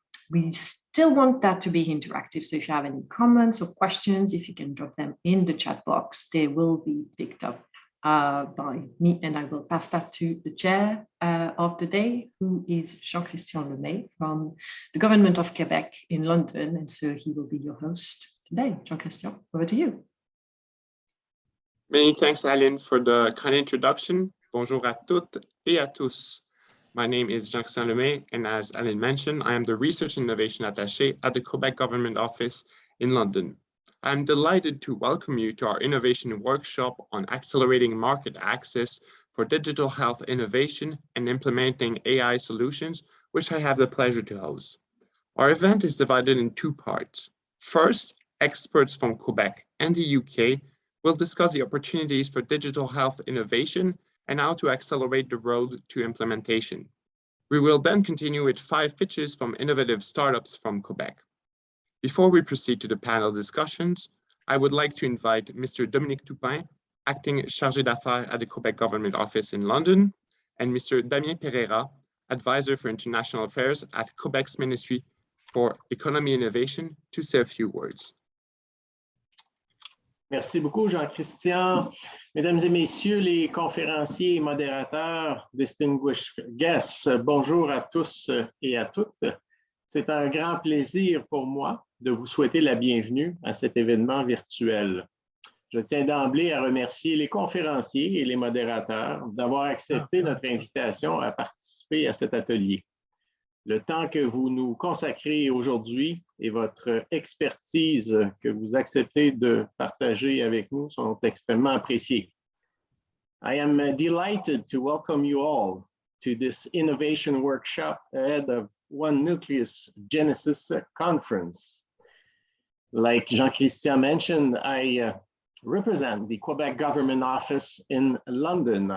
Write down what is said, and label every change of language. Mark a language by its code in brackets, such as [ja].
[en] We still want that to be interactive. So if you have any comments or questions, if you can drop them in the chat box, they will be picked up by me, and I will pass that to the chair of the day, who is Jean-Christian Lemay from the Government of Quebec in London. And so he will be your host today. Jean-Christian, over to you. Many thanks, Aline, for the kind introduction. [fr] Bonjour à toutes et à tous. [en] My name is Jean-Christian Lemay, and as Aline mentioned, I am the Research and Innovation Attaché at the Quebec Government Office in London. I'm delighted to welcome you to our innovation workshop on accelerating market access for digital health innovation and implementing AI solutions, which I have the pleasure to host. Our event is divided in two parts. First, experts from Quebec and the UK will discuss the opportunities for digital health innovation and how to accelerate the road to implementation. We will then continue with 5 pitches from innovative startups from Quebec. Before we proceed to the panel discussions, I would like to invite Mr. Dominique Toupin, Acting Chargé d'Affaires at the Quebec Government Office in London, and Mr. Damien Pereira, Advisor for International Affairs at Quebec's Ministry for Economy and Innovation, to say a few words. [fr] Merci beaucoup, Jean-Christian. Mesdames et messieurs les conférenciers et modérateurs, [en] distinguished guests, [fr] bonjour à tous et à toutes. C'est un grand plaisir pour moi de vous souhaiter la bienvenue à cet événement virtuel. Je tiens d'emblée à remercier les conférenciers et les modérateurs d'avoir accepté notre invitation à participer à cet atelier. Le temps que vous nous consacrez aujourd'hui et votre expertise que vous acceptez de partager avec nous sont extrêmement appréciés. [en] I am delighted to welcome you all to this innovation workshop ahead of One Nucleus Genesis conference. Like Jean-Christian mentioned, I represent the Quebec Government Office in London.